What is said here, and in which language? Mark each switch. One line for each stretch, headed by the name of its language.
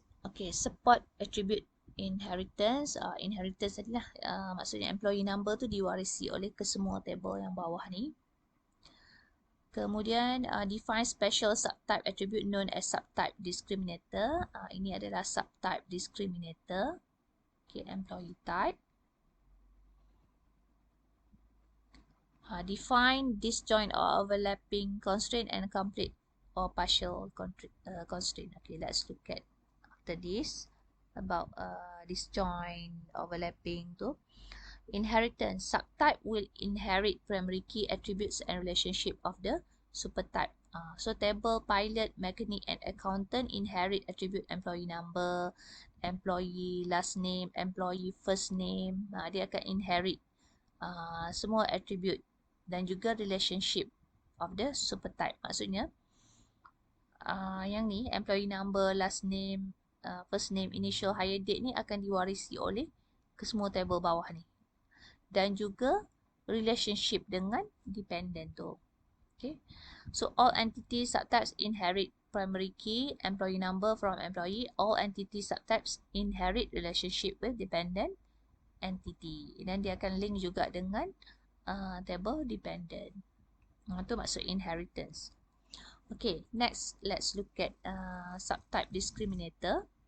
English: Okay, support attribute inheritance. Inheritance
Malay: tadi lah. Maksudnya employee number tu diwarisi oleh kesemua table yang bawah ni.
English: Kemudian define special subtype attribute known as subtype discriminator.
Malay: Ini adalah subtype discriminator.
English: Okay, employee type. Define disjoint or overlapping constraint and complete or partial constraint. Okay, let's look at after this about disjoint, overlapping tu. Inheritance. Subtype will inherit primary key attributes and relationship of the supertype. So table, pilot, mechanic and accountant inherit attribute employee number, employee last name, employee first name.
Malay: Dia akan inherit semua attribute dan juga
English: relationship of the supertype.
Malay: Maksudnya yang ni employee number, last name, first name, initial, hire date ni akan diwarisi oleh kesemua table bawah ni. Dan juga relationship dengan dependent tu. Okay.
English: So all entity subtypes inherit primary key, employee number from employee. All entity subtypes inherit relationship with dependent entity.
Malay: Dan dia akan link juga dengan table dependent. Itu maksud
English: inheritance. Okay, next let's look at subtype discriminator.